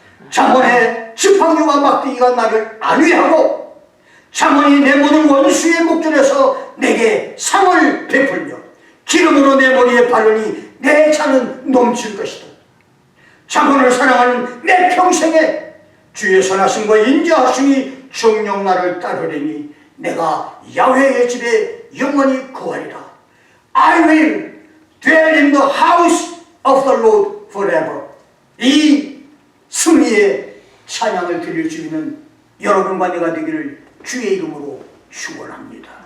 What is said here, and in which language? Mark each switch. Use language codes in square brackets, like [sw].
[ko] 잠언의 지팡이와 막대기가 나를 안위하고 잠언이 내 모든 원수의 목전에서 내게 상을 베풀며 기름으로 내 머리에 바르니 내 차는 넘칠 것이다. 잠언을 사랑하는 내 평생에 주의 선하심과 인자하심이 정녕 나를 따르리니 내가 야훼의 집에 영원히 거하리라. [en] I will dwell in the house of the Lord forever. [ko] 이 승리의 찬양을 드릴 수 있는 여러분과 내가 되기를 주의 이름으로 축원합니다.